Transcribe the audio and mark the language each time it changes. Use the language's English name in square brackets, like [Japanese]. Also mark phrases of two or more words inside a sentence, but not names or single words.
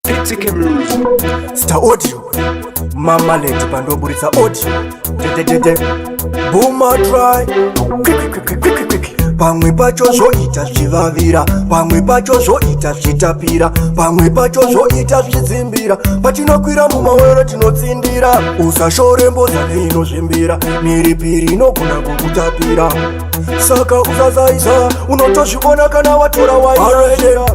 [English] Pitsike Blues. Star Audio. Mama Lady Pandoburitsa Audio. Te, te, te, te. Boomer try. Quick, quick, quick, quick, quick, quick. [Shona] Pamwe pacho zvoita zvichivavira, pamwe pacho zvoita zvichitapira, pamwe pacho zvoita zvichidzimbira. Patinokwira mumawere tinotsindira. Usashore mbozha neinozvimbira, mhiripiri inogona kukutapira. Saka usazaisa, unotozviona kana watora wairashira.